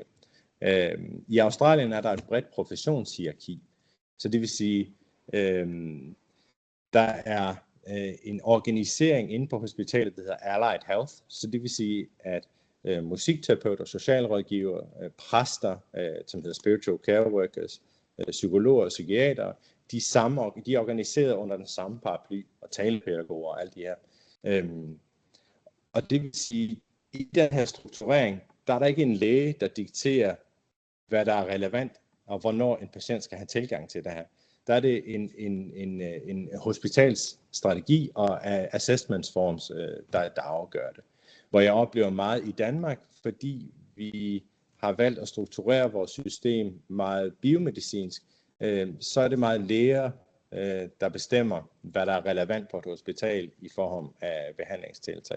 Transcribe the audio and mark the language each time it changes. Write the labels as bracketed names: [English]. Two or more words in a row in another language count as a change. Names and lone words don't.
[Danish] I Australien er der et bredt professionshierarki, så det vil sige, der er en organisering inde på hospitalet, der hedder [English] Allied Health, [Danish] så det vil sige, at musikterapeuter, socialrådgiver, præster, som hedder [English] spiritual care workers, [Danish] psykologer og psykiatere, de er organiseret under den samme paraply, og talepædagoger og alt det her. Og det vil sige, i den her strukturering, der er der ikke en læge, der dikterer, hvad der er relevant, og hvornår en patient skal have tilgang til det her. Der er det en hospitalsstrategi og [English] assessment forms, [Danish] der afgør det. Hvor jeg oplever meget i Danmark, fordi vi har valgt at strukturere vores system meget biomedicinsk, så er det meget læger, der bestemmer, hvad der er relevant på et hospital i form af behandlingstiltag.